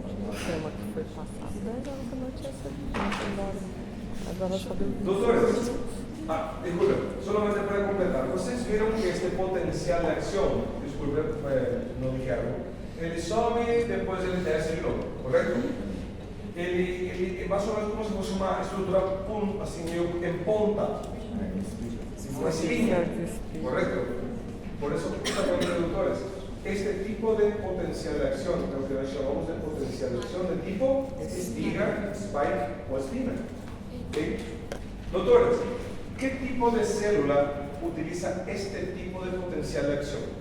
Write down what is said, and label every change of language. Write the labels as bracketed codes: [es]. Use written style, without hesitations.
[pt] O tema que foi passado, agora que não tinha sido agora sobre [es] Doctores, disculpen, solamente para completar, ¿ustedes vieron que este potencial de acción, disculpe, no dije algo. [pt] Ele sobe, depois ele desce de novo, correto? Ele mais ou menos como se fosse uma estrutura assim, meio em ponta. Uma espinha, correto? [es] Por eso, también reductores, este tipo de potencial de acción, lo que llamamos de potencial de acción de tipo espiga, spike o espina. ¿Okay? Doctores, ¿qué tipo de célula utiliza este tipo de potencial de acción?